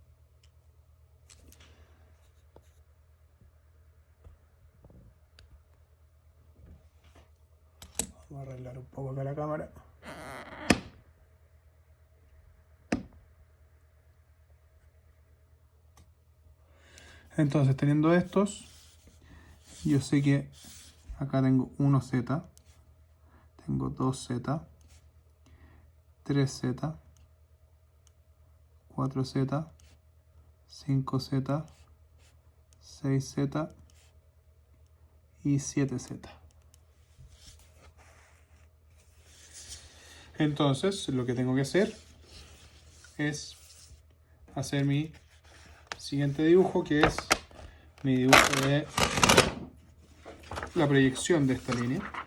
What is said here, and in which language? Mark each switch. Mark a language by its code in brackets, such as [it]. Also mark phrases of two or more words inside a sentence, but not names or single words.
[es] Vamos a arreglar un poco acá la cámara. Entonces, teniendo estos, yo sé que acá tengo 1Z, tengo 2Z, 3Z, 4Z, 5Z, 6Z y 7Z. Entonces, lo que tengo que hacer es hacer mi siguiente dibujo, que es mi dibujo de la proyección de esta línea.